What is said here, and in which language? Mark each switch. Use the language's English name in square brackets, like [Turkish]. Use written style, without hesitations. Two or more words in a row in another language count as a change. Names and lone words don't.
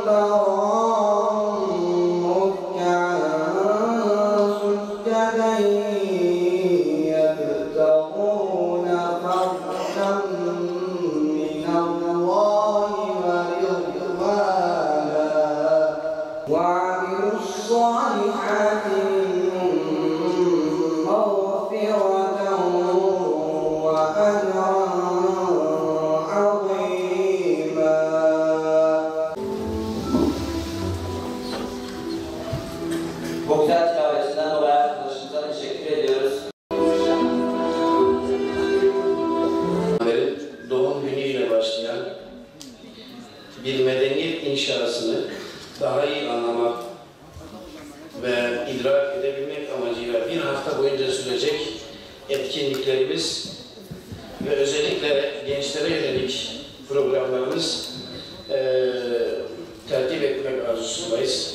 [Arabic] تراهم ركعا سجدا يبتغون فضلا من الله ورضوانا وعملوا الصالحات مغفرة وأجرا عظيما. [Turkish] Bu güzel tilavetinden dolayı arkadaşımıza teşekkür ediyoruz. Doğum günüyle başlayan bir medeniyet inşasını daha iyi anlamak ve idrak edebilmek amacıyla bir hafta boyunca sürecek etkinliklerimiz ve özellikle gençlere yönelik programlarımız tertip etmek arzusundayız.